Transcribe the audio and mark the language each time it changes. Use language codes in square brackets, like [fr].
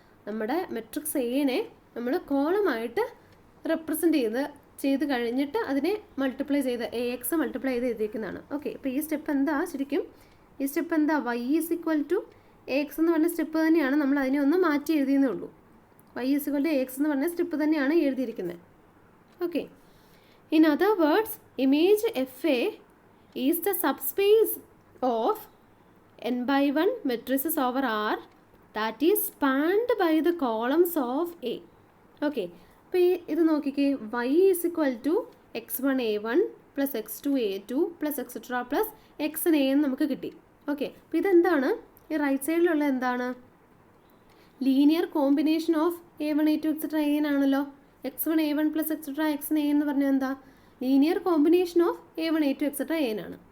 [ml] നമ്മുടെ മെട്രിക്സ് Aനെ നമ്മൾ കോളമായിട്ട് റെപ്രസെൻ്റ് ചെയ്ത് കഴിഞ്ഞിട്ട് അതിനെ മൾട്ടിപ്ലൈ ചെയ്ത് AX മൾട്ടിപ്ലൈ ചെയ്ത് എഴുതിയിരിക്കുന്നതാണ്. ഓക്കെ, അപ്പോൾ ഈ സ്റ്റെപ്പ് എന്താ? ശരിക്കും ഈ സ്റ്റെപ്പ് എന്താ? [en] y is equal to AX [ml] എന്ന് പറഞ്ഞ സ്റ്റെപ്പ് തന്നെയാണ്. നമ്മൾ അതിനെ ഒന്ന് മാറ്റി എഴുതിയെന്നേ ഉള്ളൂ. [en] y is equal to AX [ml] എന്ന് പറഞ്ഞ സ്റ്റെപ്പ് തന്നെയാണ് എഴുതിയിരിക്കുന്നത്. [en] Okay, in other words, image FA is the subspace of n by 1 matrices over R that is spanned by the columns of A. [ml] Okay, അപ്പോൾ ഇത് നോക്കിക്കേ. [en] y is equal to x1 a1 plus x2 a2 plus et cetera plus xn an [ml] നമുക്ക് കിട്ടി. Okay, അപ്പോൾ ഇതെന്താണ്? ഈ right സൈഡിലുള്ള എന്താണ്? Linear combination of A1, A2, etcetera AN ആണല്ലോ. x1 a1 plus etcetera xn an എന്ന് പറഞ്ഞാൽ എന്താ? Linear combination of A1, A2, etcetera AN ആണ്.